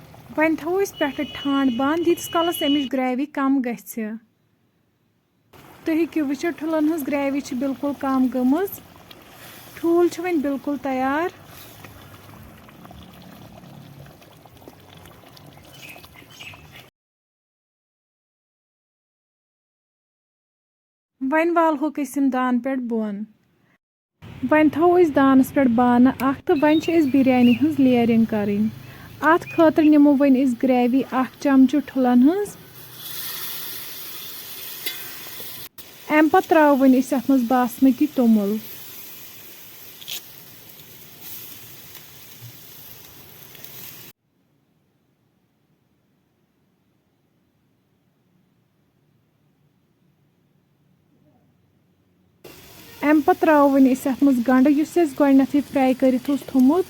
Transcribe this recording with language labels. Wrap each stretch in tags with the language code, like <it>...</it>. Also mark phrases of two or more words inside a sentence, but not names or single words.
<ks>वहीं थो पे ठांड बंद यीतिस कालस अमिच ग्रेवी कम गछि। तुम हेकियो वुचिथ ठुलन हंस ग्रेवी बिल्कुल कम गमज। ठूल वहीं बिल्कुल तैयार। वहीं वालहोक दान पे बोन। वहीं थो दानस पे बाना तो वहीं बिरयानी हंस लेयरिंग करें। अत खतर निमो वन ग्रेवी चमचु ठुलन हंस। अम पत त्रो वन अत मज बासमती तोमुल। अम पत त्रो वन अत मज गंड युस गोडनेथै फ्राई करित थोमुत।</ks>